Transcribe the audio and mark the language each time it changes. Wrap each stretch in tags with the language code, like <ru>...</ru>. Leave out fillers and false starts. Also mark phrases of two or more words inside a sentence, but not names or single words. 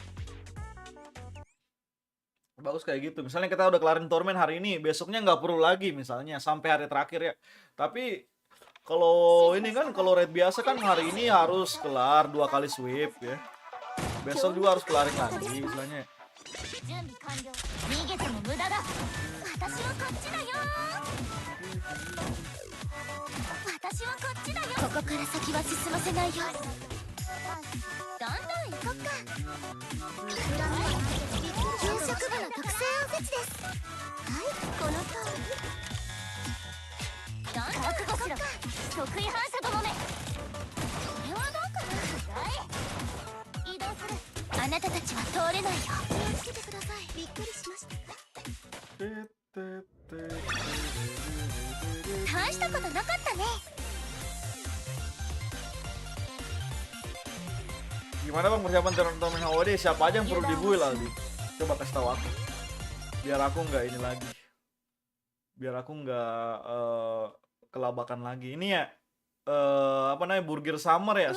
<id>Bagus kayak gitu. Misalnya kita udah kelarin torment hari ini, besoknya nggak perlu lagi misalnya sampai hari terakhir ya. Tapi kalau ini kan kalau raid biasa kan hari ini harus kelar 2 kali sweep ya. Besok juga harus kelarin lagi istilahnya.</id> <ja>私はこっちだよ。ここから先は進ませないよ。どんどん行こっか。給食部の特製おせちです。はい、この通り。どんどん行こっか。得意反射どもめ。これはどうかな。移動する。あなたたちは通れないよ。気をつけてください。びっくりしました。大したことなかったね。</ja> <id>Gimana bang persiapan turnamen HOD? Siapa aja yang perlu dibuil Aldi? Coba kasih tahu aku. Biar aku nggak ini lagi. Biar aku nggak kelabakan lagi. Ini ya apa namanya Burger Summer ya?</id>